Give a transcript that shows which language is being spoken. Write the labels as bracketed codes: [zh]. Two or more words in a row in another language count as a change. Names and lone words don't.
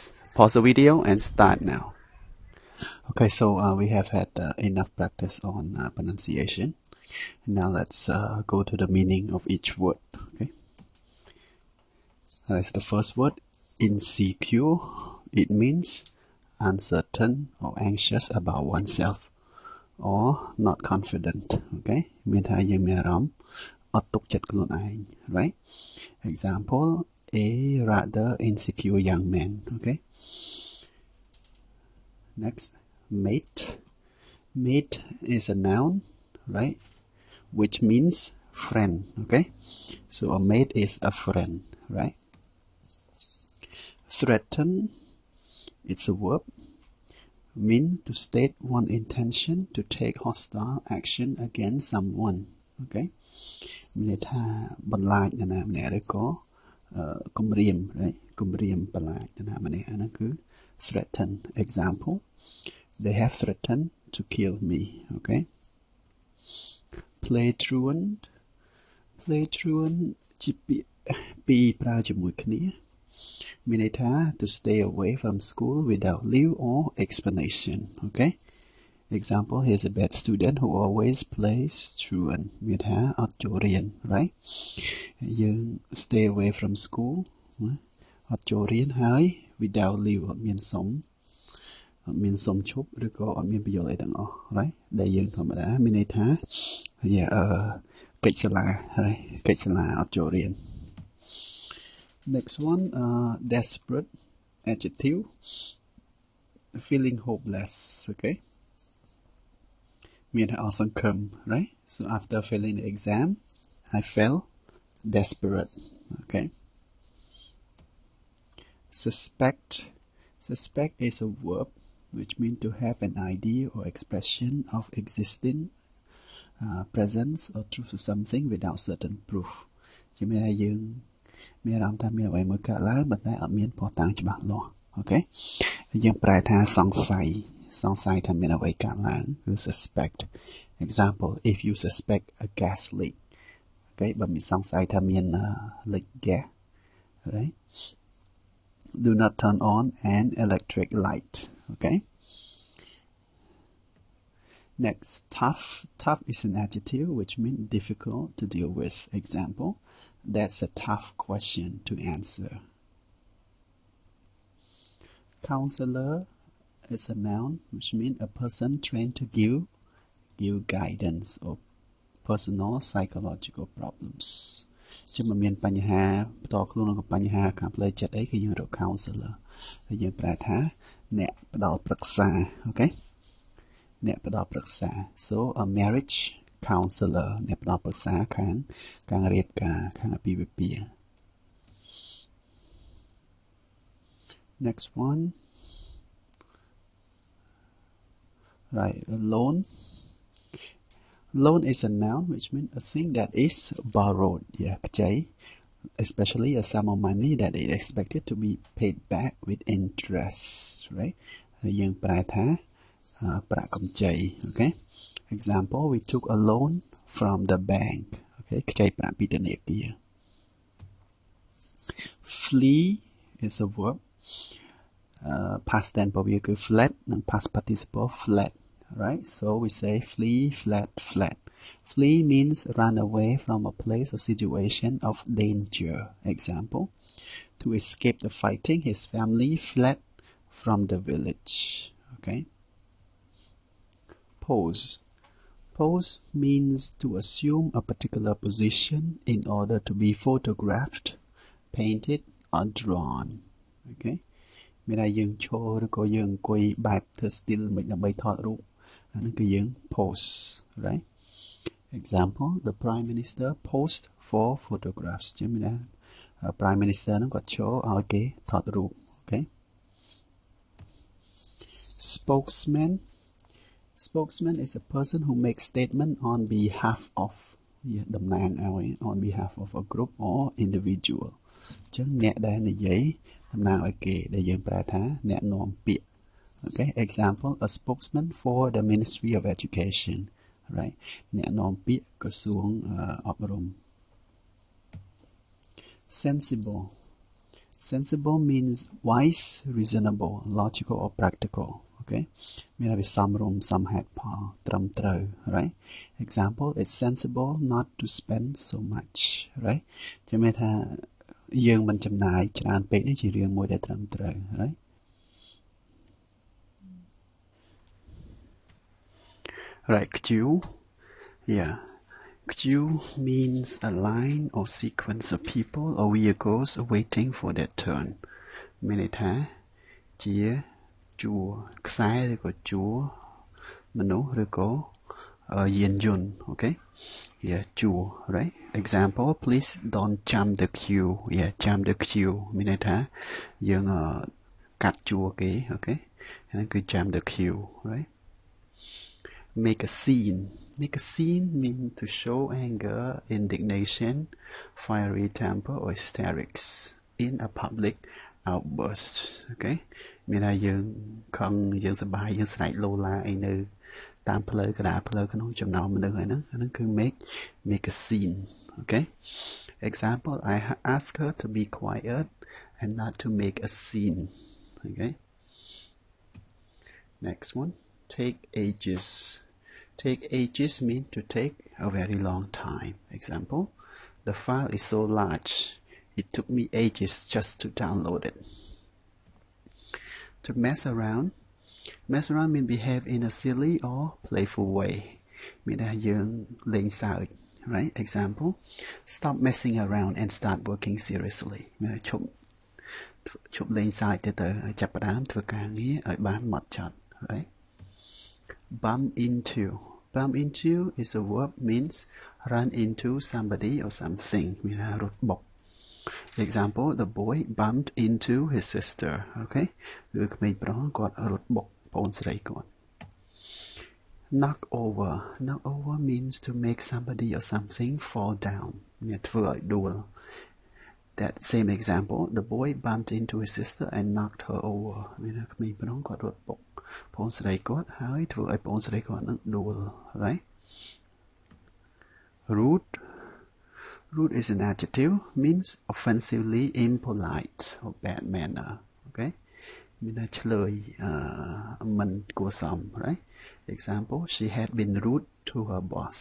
[en] Pause the video and start now. Okay, so we have had enough practice on pronunciation. Now let's go to the meaning of each word. Okay, alright, so the first word, insecure. It means uncertain or anxious about oneself or not confident. [km] Okay, មានថាយើងមានអារម្មណ៍អត់ទុកចិត្តខ្លួនឯង right? [en] Example, a rather insecure young man. Okay, next, mate. Mate is a noun, right, which means friend. Okay, so a mate is a friend, right? Threaten, it's a verb, mean to state one intention to take hostile action against someone. [km] Okay, មានន័យថាបន្លាចនរណាម្នាក់ឬក៏គំរាម right គំរាមបន្លាចនរណាម្នាក់អាហ្នឹងគឺ threaten. [en] Example, they have threatened to kill me. Okay, play truant. Play truant [km] ជាពាក្យពីរប្រើជាមួយគ្នាមានន័យថា [en] to stay away from school without leave or explanation. Okay, example, here's a bad student who always plays truant. [km] មានថាអត់ចូលរៀន right យើង [en] stay away from school [km] អត់ចូលរៀនហើយ [en] without leave [km] អត់មានសុំឈប់ឬក៏អត់មានប្រយោជន៍អីទាំងអស់ right ដែលយើងធម្មតាមានន័យថាកិច្ចសាលា right កិច្ចសាលាអត់ចូលរៀន [en] Next one, desperate, adjective, feeling hopeless. [km] Okay, មានថាអស់សង្ឃឹម right? [en] So after failing the exam, I felt desperate. Okay, suspect. Suspect is a verb, which means to have an idea or expression of existing presence or truth of something without certain proof [km] ជាមានថាយើងមានអារម្មណ៍ថាមានអ្វីមួយកើតឡើងប៉ុន្តែអត់មានភស្តុតាងច្បាស់លាស់អូខេយើងប្រែថាសង្ស័យថាមានអ្វីកើតឡើងគឺ [en] suspect example if you suspect a gas leak [km] អូខេបើមានសង្ស័យថាមាន [en] leak gas right do not turn on an electric light okay next tough is an adjective which means difficult to deal with example that's a tough question to answer counselor is a noun which means a person trained to give guidance or personal psychological problems [km] ជាមិនមានបញ្ហាផ្ទាល់ខ្លួននឹងបញ្ហាខាងផ្លូវចិត្តអីគឺយើងរក counselor ហើយយើងប្រែថាអ្នកផ្ដល់ប្រឹក្សាអូខេអ្នកផ្ដល់ប្រឹក្សា [en] so a marriage counselor [km] អ្នកផ្ដល់ប្រឹក្សាខាងការរៀបការខាងអាពាហ៍ពិពាហ៍ [en] next one right a loan is a noun which means a thing that is borrowed ខ្ចី especially a sum of money that is expected to be paid back with interest right [km] ហើយយើងប្រែថាប្រាក់កម្ចី [en] okay example we took a loan from the bank okay [km] ខ្ចីប្រាក់ពីធនាគារ [en] flee is a verb past tense [km] របស់វាគឺ [en] fled និង past participle fled right so we say flee fled flee means run away from a place or situation of danger example to escape the fighting his family fled from the village okay pose means to assume a particular position in order to be photographed painted or drawn okay [km] មានតែយើងឈរឬក៏យើងអង្គុយបែបធ្វើ [en] still [km] មិនដើម្បីថតរូបអានោះគឺយើង [en] pose right example the prime minister posed for photographs [km] ជាមានថា [en] prime minister [km] ហ្នឹងគាត់ឈរឲ្យគេថតរូប [en] okay spokesman is a person who makes statement on behalf of [km] តំណាងឲ្យ [en] on behalf of a group or individual [km] អញ្ចឹងអ្នកដែលនិយាយតំណាងឲ្យគេដែលយើងប្រែថាអ្នកនាំពាក្យ [en] okay example a spokesman for the Ministry of Education right [km] អ្នកនាំពាក្យក្រសួងអប់រំ [en] sensible means wise reasonable logical or practical okay [km] មានន័យសមរម្យសមហេតុផលត្រឹមត្រូវ [en] right example it's sensible not to spend so much right [km] ជាមានថាយើងមិនចំណាយច្រើនពេកនេះជារឿងមួយដែលត្រឹមត្រូវ [en] right right queue queue means a line or sequence of people or vehicles waiting for their turn [km] មានន័យថាជាជួរខ្សែឬក៏ជួរមនុស្សឬ ក៏យានយន្ត [en] okayជួរ right example please don't jump the queue jump the queue [km] មានន័យថាយើងកា ត់ជួរគេ [en] okay [km] ហ្នឹងគឺ [en] jump the queue right make a scene means to show anger indignation fiery temper or hysterics in a public outburst okay [km] មានថាយើងខឹងយើងសប្បាយយើងស្រែកឡូឡាអីនៅតាមផ្លូវកណ្ដាលផ្លូវក្នុងចំណោមមនុស្សហ្នឹងគឺ [en] make a scene okay example I ask her to be quiet and not to make a scene okay next one take ages mean to take a very long time example the file is so large it took me ages just to download it to mess around mean behave in a silly or playful way [km] មានថាយើងលេងសើច [en] right example stop messing around and start working seriously [km] មានថាឈប់លេងសើចទៅហើយចាប់ផ្ដើមធ្វើការងារឲ្យបានហ្មត់ចត់ [en] right bump into is a verb means run into somebody or something [km] មានថារត់បុក [en] example the boy bumped into his sister okay [km] គឺក្មេងប្រុសគាត់រត់បុក [en] knock over means to make somebody or something fall down [km] ធ្វើឲ្យដួល [en] That same example, the boy bumped into his sister and knocked her over [km] មានថាក្មេងប្រុសគាត់រត់បុកប្អូនស្រីគាត់ហើយធ្វើឲ្យប្អូនស្រីគាត់នឹងដួល [en] right Rude is an adjective, means offensively impolite or bad manner. Okay, [km] មានថាឆ្លើយមិនគួរសម [en] right Example, she had been rude to her boss.